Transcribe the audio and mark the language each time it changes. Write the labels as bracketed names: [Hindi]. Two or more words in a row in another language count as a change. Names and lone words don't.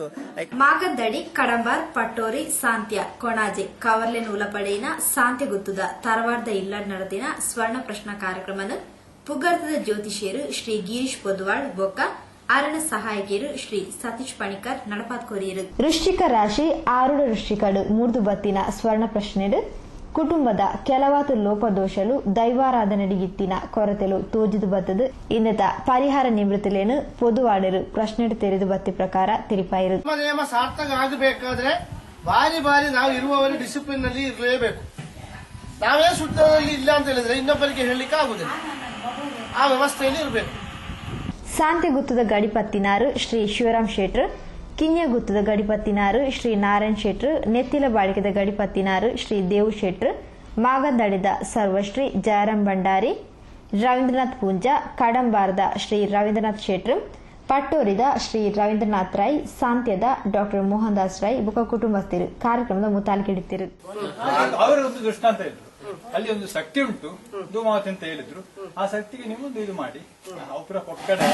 [Tulu] ಮಾಗದ್ದಡಿ ಕಡಂಬಾರ್ ಪಟ್ಟೋರಿ ಸಾಂತ್ಯ ಕೊಣಾಜೆ ಕವರ್ಲೆನ್ ಉಲಪಡೆಯಿನ ಸಾಂತ್ಯ ಗುತ್ತುದ ತರವಾರ್ದ ಇಲ್ಲಡ್ ನಡೆದಿನ ಸ್ವರ್ಣ ಪ್ರಶ್ನ ಕಾರ್ಯಕ್ರಮನ ಪುಗರ್ತದ ಜ್ಯೋತಿಷಿಯರು ಶ್ರೀ ಗಿರೀಶ್ ಪೊದ್ವಾಳ್ ಬೊಕ್ಕ ಅರಣ ಸಹಾಯಕಿಯರು ಶ್ರೀ ಸತೀಶ್ ಪಣಿಕರ್ ನಡಪಾತ್ ಕೊರಿಯರು. ವೃಶ್ಚಿಕ ರಾಶಿ ಆರುಡ ವೃಶ್ಚಿಕಡು 3 ಬತ್ತಿನ ಸ್ವರ್ಣ ಪ್ರಶ್ನೆಡು ಕುಟುಂಬದ ಕೆಲವಾತು ಲೋಪದೋಷಲು ದೈವಾರಾಧನೆಡಿಗಿತ್ತಿನ ಕೊರತೆಲು ತೋಜಿದು ಬತ್ತದು ಇನ್ನತ ಪರಿಹಾರ ನಿವೃತ್ತಿಲೇನು ಪೊದುವಾಡರು ಪ್ರಶ್ನೆ ತೆರೆದು ಬತ್ತಿ ಪ್ರಕಾರ ತಿರುಪಾಯಿರು. [Kannada] ನಿಯಮ ಸಾರ್ಥಕ ಆಗಬೇಕಾದ್ರೆ ಬಾರಿ ಬಾರಿ ನಾವು ಇರುವವರು ಡಿಸಿಪ್ಲಿನ್ ನಲ್ಲಿ ಇರಲೇಬೇಕು. ನಾವೇ ಶುದ್ಧದಲ್ಲಿ ಇಲ್ಲ ಅಂತ ಹೇಳಿದ್ರೆ ಇನ್ನೊಬ್ಬರಿಗೆ ಹೇಳಲಿಕ್ಕೆ ಆಗುದಿಲ್ಲ. ಆ ವ್ಯವಸ್ಥೆಯಲ್ಲಿ ಇರಬೇಕು. [Tulu] ಸಾಂತ್ಯ ಗುತ್ತದ ಗಡಿಪತ್ತಿನಾರು ಶ್ರೀ ಶಿವರಾಮ್ ಶೆಟ್ರು, ಕಿನ್ಯ ಗುತ್ತದ ಗಡಿಪತ್ತಿನಾರು ಶ್ರೀ ನಾರಾಯಣ್ ಶೆಟ್ರು, ನೆತ್ತಿಲ ಬಾಳಿಕೆದ ಗಡಿಪತ್ತಿನಾರು ಶ್ರೀ ದೇವು ಶೆಟ್ರು, ಮಾಗಂದಡಿದ ಸರ್ವಶ್ರೀ ಜಯರಾಮ್ ಭಂಡಾರಿ, ರವೀಂದ್ರನಾಥ್ ಪೂಂಜಾ, ಕಡಂಬಾರದ ಶ್ರೀ ರವೀಂದ್ರನಾಥ್ ಶೆಟ್ರು, ಪಟ್ಟೂರಿದ ಶ್ರೀ ರವೀಂದ್ರನಾಥ್ ರೈ, ಸಾಂತ್ಯದ ಡಾಕ್ಟರ್ ಮೋಹನ್ ದಾಸ್ ರೈ ಬುಕ ಕುಟುಂಬಸ್ಥರು ಕಾರ್ಯಕ್ರಮದ ಮುತಾಲಿಕಿಡಿತಿರು. [Kannada] ಅವರೊಂದು ದೃಷ್ಟಾಂತ ಇದ್ರು, ಅಲ್ಲಿ ಒಂದು ಶಕ್ತಿ ಉಂಟು ಧೂಮಾವತಿ ಅಂತ ಹೇಳಿದ್ರು, ಆ ಶಕ್ತಿಗೆ ನಿಮ್ಮೊಂದು ಇದು ಮಾಡಿ ಅವರ ಕೊಕ್ಕಡೆ